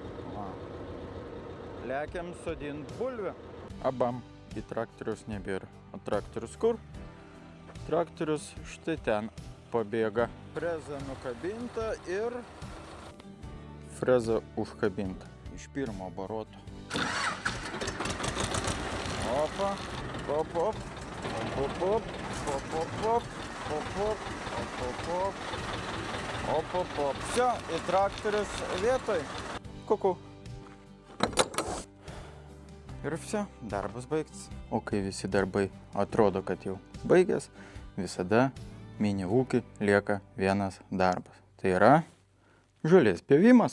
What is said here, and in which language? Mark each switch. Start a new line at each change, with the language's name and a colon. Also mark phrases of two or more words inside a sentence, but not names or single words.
Lithuanian: Lekiam sodint bulvę. Abam. Į traktorius nebėra. O traktorius kur? Traktorius štai ten pabėga. Freza nukabinta ir freza užkabinta. Iš pirmo baroto. Opa, op, op, op, op, op, op, op. Op.
Russian: Все,
Lithuanian: į traktorius vietoj. Kuku. Ir все, darbas baigtas. O kai visi darbai atrodo, kad jau baigęs, visada mini ūkį lieka vienas darbas. Tai yra žolės pjovimas.